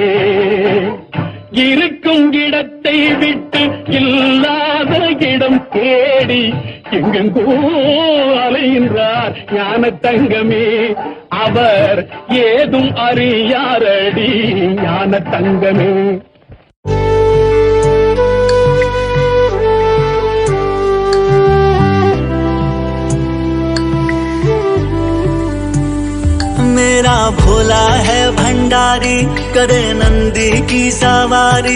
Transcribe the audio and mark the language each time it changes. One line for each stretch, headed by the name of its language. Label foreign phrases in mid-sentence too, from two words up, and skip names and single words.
Tamil: இருக்கும் இடத்தை விட்டு இல்லாத இடம் தேடி எங்கெங்கோ அலைகின்றார் ஞான தங்கமே. அவர் ஏதும் அறியாரடி ஞான தங்கமே.
Hindi: मेरा भोला है भंडारी, करे नंदी की सवारी।